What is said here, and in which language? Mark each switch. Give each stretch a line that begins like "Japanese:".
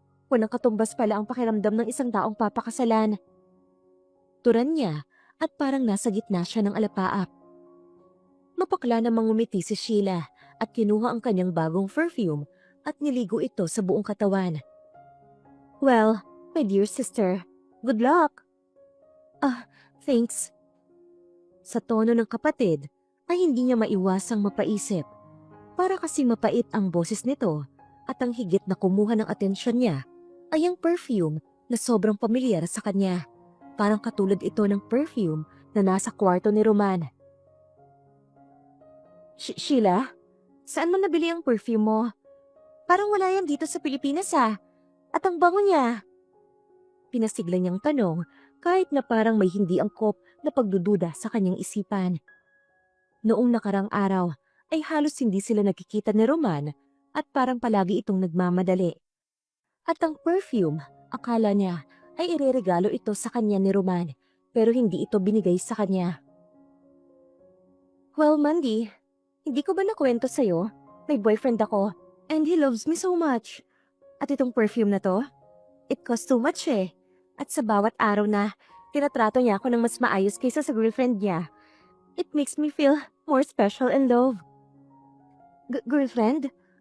Filipino: Walang katumbas pala ang pakiramdam ng isang taong papakasalan. Turan niya at parang nasa gitna siya ng alapaap. Mapakla namang ngumiti si Sheila at kinuha ang kanyang bagong perfume at niligo ito sa buong katawan.
English: Well, my dear sister, good luck. Thanks.
Filipino: Sa tono ng kapatid ay hindi niya maiwasang mapaisip. Para kasi mapait ang boses nito at ang higit na kumuha ng atensyon niya ay ang perfume na sobrang pamilyar sa kanya. Parang katulad ito ng perfume na nasa kwarto ni Roman. Sheila, saan mo nabili ang perfume mo? Parang wala yan dito sa Pilipinas ah. At ang bango niya. Pinasigla niyang tanong kahit na parang may hindi angkop na pagdududa sa kanyang isipan. Noong nakarang araw ay halos hindi sila nagkikita ni Roman at parang palagi itong nagmamadali. At ang perfume, akala niya ay ireregalo ito sa kanya ni Roman pero hindi ito binigay sa kanya. Well, Mandy, hindi ko ba nakwento sa'yo? May boyfriend ako
English: and he loves me so much.
Filipino: At itong perfume na to,
English: it costs too much eh.
Filipino: At sa bawat araw na tinatrato niya ako ng mas maayos kaysa sa girlfriend niya,
English: it makes me feel more special and love.
Filipino: Girlfriend?